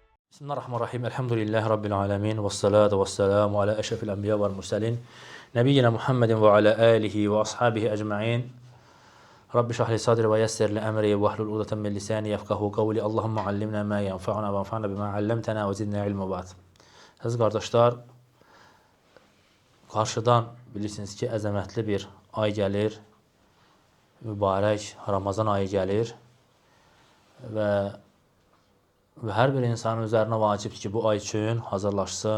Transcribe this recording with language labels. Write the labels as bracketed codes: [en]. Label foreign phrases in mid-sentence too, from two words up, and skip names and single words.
[ar] بسم الله الرحمن الرحيم. الحمد لله رب العالمين. والصلاة والسلام على أشرف الأنبياء والمرسلين. نبينا محمد وعلى آله وأصحابه أجمعين. رب اشرح لي صدري ويسر لي أمري واحلل عقدة من لساني يفقهوا قولي. اللهم علمنا ما ينفعنا وانفعنا بما علمتنا وزدنا علما بعد. [az] Əziz qardaşlar, qarşıdan bilirsiniz ki, əzəmətli bir ay gəlir. Mübarək Ramazan ayı gəlir və hər bir insanın üzərinə vacibdir ki, bu ay üçün hazırlaşsın.